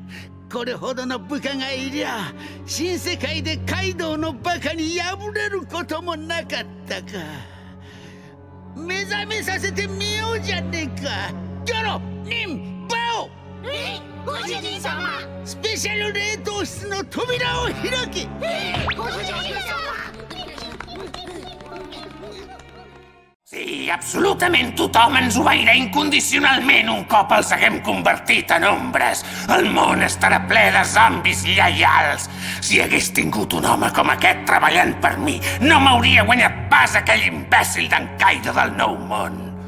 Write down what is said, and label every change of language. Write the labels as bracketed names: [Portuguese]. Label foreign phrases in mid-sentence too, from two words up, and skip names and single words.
[Japanese] これほどの部下がいりゃ新世界でカイドウのバカに敗れることもなかったか。目覚めさせてみようじゃねえか。ギョロ、ニン、バオ。ご主人様。スペシャル冷凍室の扉を開け。ご主人様。 [Catalan] Sí, absolutament tothom ens obeirà incondicionalment un cop els haguem convertit en ombres. El món estarà ple de zombis lleials. Si hagués tingut un home com aquest treballant per mi, no m'hauria guanyat pas aquell imbècil d'en Kaido del Nou Món.